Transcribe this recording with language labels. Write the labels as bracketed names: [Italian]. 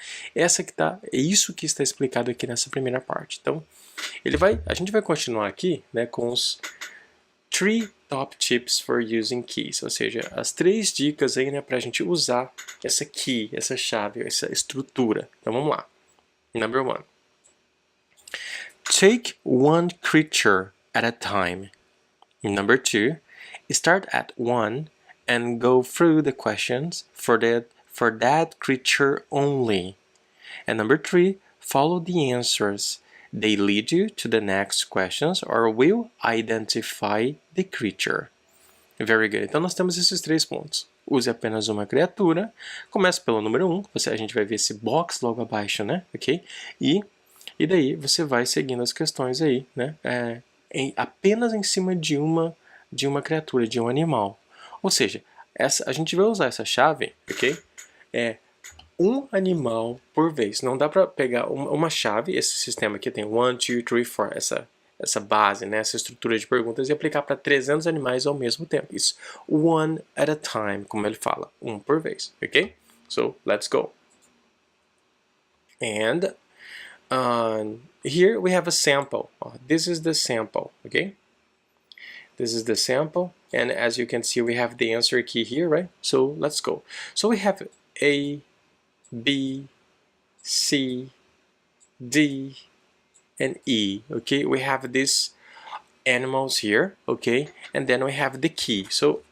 [Portuguese] Então, é isso que está explicado aqui nessa primeira parte. Então, a gente vai continuar aqui, né, com os [English] 3 top tips for using keys, [Portuguese] ou seja, as 3 dicas aí, né, para a gente usar essa key, essa chave, essa estrutura. Então vamos lá. [English] Number 1. Take one creature at a time. Number 2. Start at 1 and go through the questions for that creature only. And number 3. Follow the answers. They lead you to the next questions or will identify the creature. Very good. [Portuguese] Então nós temos esses 3 pontos. Use apenas uma criatura. Começa pelo número 1. A gente vai ver esse box logo abaixo, né? Ok? E daí você vai seguindo as questões aí, né? Apenas em cima de uma criatura, de um animal. Ou seja, a gente vai usar essa chave, ok? Um animal por vez. Não dá para pegar uma chave, esse sistema aqui tem 1, 2, 3, 4, essa base, né, essa estrutura de perguntas, e aplicar para 300 animais ao mesmo tempo. Isso, [English] one at a time, [Portuguese] como ele fala, um por vez, ok? [English] So, let's go. And here we have a sample. This is the sample, okay? This is the sample, and as you can see, we have the answer key here, right? So, let's go. So, we have A, B, C, D, and E, okay? We have these animals here, okay? And then we have the key. So